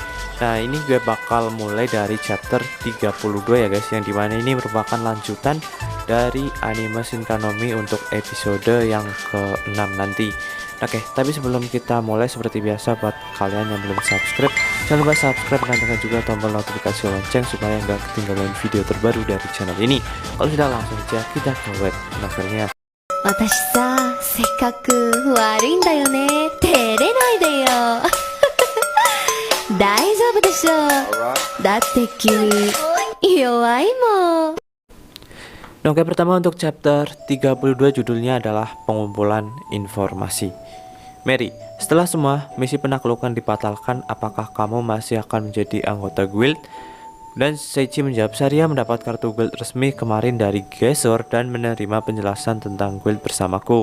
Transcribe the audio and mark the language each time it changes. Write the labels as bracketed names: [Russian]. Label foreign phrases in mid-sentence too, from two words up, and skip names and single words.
[Indonesian] Nah, ini gue bakal mulai dari chapter 32 ya guys, yang dimana ini merupakan lanjutan dari anime Shinka no Mi untuk episode yang ke-6 nanti. Oke, tapi sebelum kita mulai, seperti biasa buat kalian yang belum subscribe, jangan lupa subscribe dan tekan juga tombol notifikasi lonceng supaya nggak ketinggalan video terbaru dari channel ini. Kalau sudah, langsung aja kita ke web novelnya. [Japanese] 私さ、せっかく悪いんだよね。照れないでよ。大丈夫でしょ。だって君、弱いもん。 [Indonesian] Oke, pertama untuk chapter 32 judulnya adalah pengumpulan informasi. Mary, setelah semua misi penaklukan dibatalkan, apakah kamu masih akan menjadi anggota guild? Dan Seichi menjawab, Saria mendapat kartu guild resmi kemarin dari Gesor dan menerima penjelasan tentang guild bersamaku.